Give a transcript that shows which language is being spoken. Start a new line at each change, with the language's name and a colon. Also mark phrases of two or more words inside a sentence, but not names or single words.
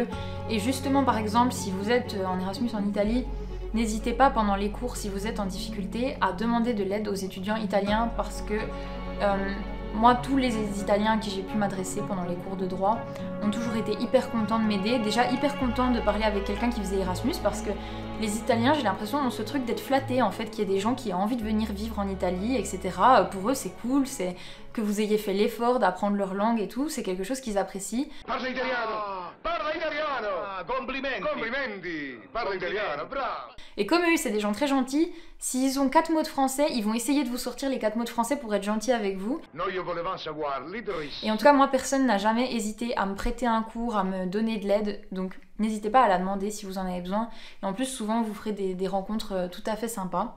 French: Et justement par exemple, si vous êtes en Erasmus en Italie, n'hésitez pas pendant les cours, si vous êtes en difficulté, à demander de l'aide aux étudiants italiens parce que moi, tous les Italiens à qui j'ai pu m'adresser pendant les cours de droit ont toujours été hyper contents de m'aider. Déjà hyper contents de parler avec quelqu'un qui faisait Erasmus parce que les Italiens, j'ai l'impression, ont ce truc d'être flattés en fait, qu'il y ait des gens qui ont envie de venir vivre en Italie, etc. Pour eux, c'est cool, c'est que vous ayez fait l'effort d'apprendre leur langue et tout, c'est quelque chose qu'ils apprécient.
Italian: Parla italiano! Parla italiano! Complimenti! Complimenti! Parla italiano, bravo!
French: Et comme eux, c'est des gens très gentils, s'ils ont 4 mots de français, ils vont essayer de vous sortir les 4 mots de français pour être gentils avec vous. Et en tout cas, moi, personne n'a jamais hésité à me prêter un cours, à me donner de l'aide, donc n'hésitez pas à la demander si vous en avez besoin. Et en plus, souvent, vous ferez des rencontres tout à fait sympas.